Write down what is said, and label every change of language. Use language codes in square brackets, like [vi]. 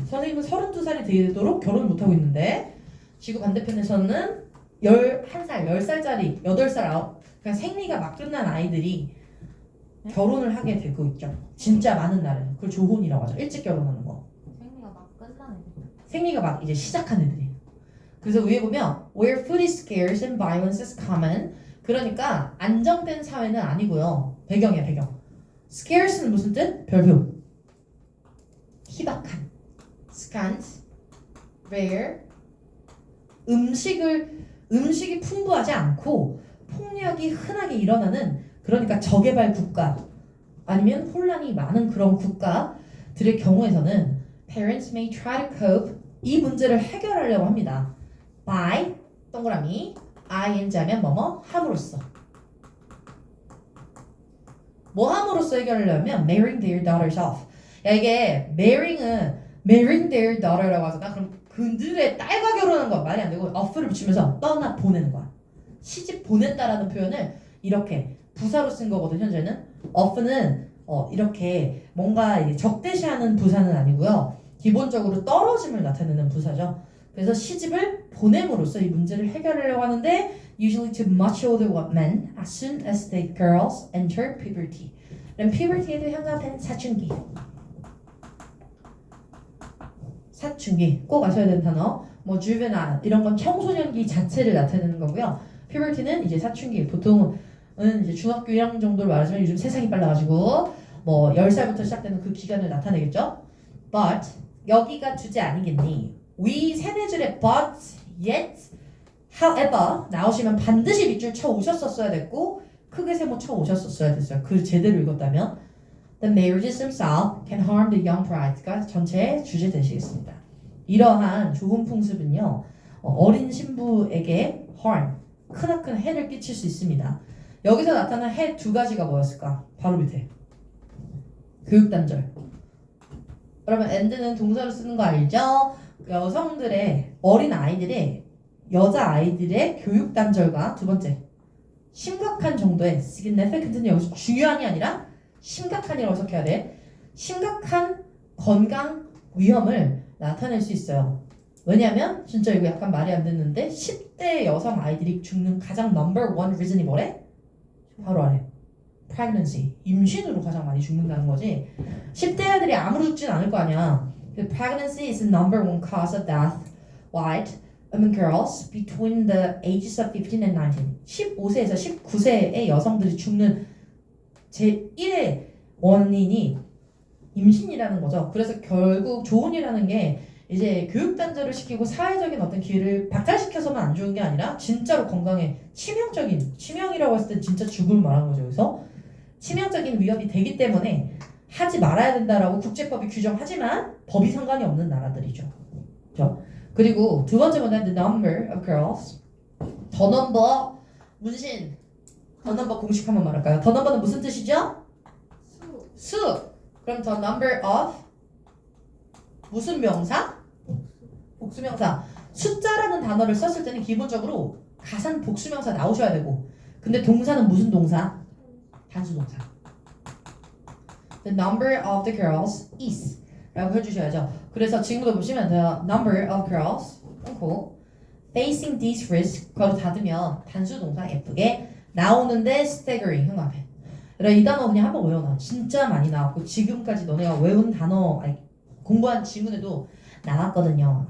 [ko] 선생님은 32살이 되도록 결혼 못하고 있는데 지구 반대편에서는 11살, 10살짜리, 8살, 9 그냥 생리가 막 끝난 아이들이 결혼을 하게 되고 있죠. 진짜 많은 날은 그걸 조혼이라고 하죠. 일찍 결혼하는 거. 생리가 막 끝나는 생리가 막 이제 시작한 애들이에요. 그래서 위에 보면 [en] where food is scarce and violence is common. [ko] 그러니까 안정된 사회는 아니고요. 배경이야 배경. scarce는 무슨 뜻? 별표. 희박한. scant, rare. 음식이 풍부하지 않고 폭력이 흔하게 일어나는 그러니까 저개발 국가 아니면 혼란이 많은 그런 국가들의 경우에서는 [en] parents may try to cope [ko] 이 문제를 해결하려고 합니다. by 동그라미 ing 하면 뭐뭐 함으로써 뭐 함으로써 해결하려면 [en] marrying their daughters off. [ko] 야 이게 [en] marrying their daughter [ko] 라고 하잖아. 그럼 그들의 딸과 결혼한 건 말이 안 되고 off를 붙이면서 떠나 보내는 거야. 시집 보냈다라는 표현을 이렇게 부사로 쓴 거거든. 현재는 off는 이렇게 뭔가 적대시하는 부사는 아니고요. 기본적으로 떨어짐을 나타내는 부사죠. 그래서 시집을 보냄으로써 이 문제를 해결하려고 하는데 [en] usually to much older men as soon as the girls enter puberty. [ko] 그럼 puberty에도 현관은 사춘기. 사춘기 꼭 아셔야 되는 단어. 뭐 juvenile 이런 건 청소년기 자체를 나타내는 거고요. puberty는 이제 사춘기 보통은 이제 중학교 1학년 정도로 말하자면 요즘 세상이 빨라가지고 뭐 10살부터 시작되는 그 기간을 나타내겠죠. But 여기가 주제 아니겠니? We 세네 줄에 but, yet, however 나오시면 반드시 밑줄 쳐 오셨었어야 됐고 크게 세모 쳐 오셨었어야 됐어요. 그 제대로 읽었다면 [en] The marriages themselves can harm the young bride가 [ko] 전체의 주제 되시겠습니다. 이러한 좋은 풍습은요 어린 신부에게 harm 크나큰 해를 끼칠 수 있습니다. 여기서 나타난 해 두 가지가 뭐였을까? 바로 밑에 교육단절. 여러분 and는 동사로 쓰는 거 알죠? 여성들의 어린 아이들의 여자 아이들의 교육단절과 두 번째 심각한 정도의 significant는 여기서 중요한이 아니라 심각한이라고 해석해야 돼. 심각한 건강 위험을 나타낼 수 있어요. 왜냐면 진짜 이거 약간 말이 안 됐는데 10대 여성 아이들이 죽는 가장 [en] number one reason [ko] 이 뭐래? 바로 아래 pregnancy 임신으로 가장 많이 죽는다는 거지. 10대 아이들이 아무로 죽진 않을 거 아니야. [en] Pregnancy is the number one cause of death white among girls between the ages of 15 and 19. [ko] 15세에서 19세의 여성들이 죽는 제1의 원인이 임신이라는 거죠. 그래서 결국 조혼이라는 게 이제 교육단절을 시키고 사회적인 어떤 기회를 박탈시켜서만 안 좋은 게 아니라 진짜로 건강에 치명이라고 했을 때 진짜 죽을 말한 거죠. 그래서 치명적인 위협이 되기 때문에 하지 말아야 된다라고 국제법이 규정하지만 법이 상관이 없는 나라들이죠. 그렇죠? 그리고 두 번째 문제는 [en] the number of girls. [ko] 더 넘버 문신. 더 넘버 공식 한번 말할까요? 더 넘버는 무슨 뜻이죠? 수. 그럼 the number of 무슨 명사? 복수명사. 숫자라는 단어를 썼을 때는 기본적으로 가산 복수명사 나오셔야 되고 근데 동사는 무슨 동사? 단수동사. [en] The number of the girls is [ko] 라고 해주셔야죠. 그래서 지금부터 보시면 [en] the number of girls facing this risk [ko] 괄호 닫으면 단수 동사 F게 나오는데 staggering 흉합해. 그래 이 단어 그냥 한번 외워놔. 진짜 많이 나왔고 지금까지 너네가 외운 단어 아니, 공부한 지문에도 나왔거든요.